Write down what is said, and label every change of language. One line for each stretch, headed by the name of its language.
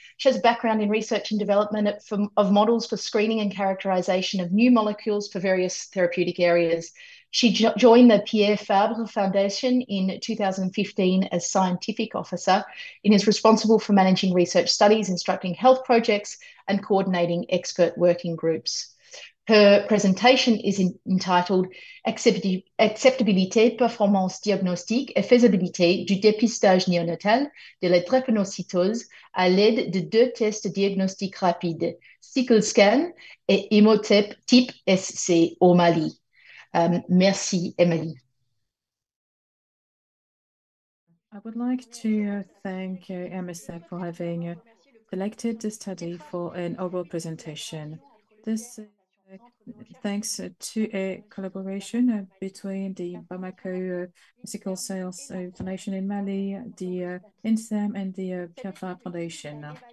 English: She has a background in research and development of models for screening and characterization of new molecules for various therapeutic areas. She joined the Pierre Fabre Foundation in 2015 as scientific officer and is responsible for managing research studies, instructing health projects, and coordinating expert working groups. Her presentation is entitled
French: Acceptabilité, performance diagnostique et faisabilité du dépistage néonatal de la drépanocytose à l'aide de deux tests diagnostiques rapides, SICKLESCAN et HEMOTYPEC SC au Mali. Merci, Emilie.
English: I would like to thank MSF for having selected the study for an oral presentation. This thanks to a collaboration between the Bamako Sickle Cell Foundation in Mali, the INSEM, and the Pierre Fabre Foundation.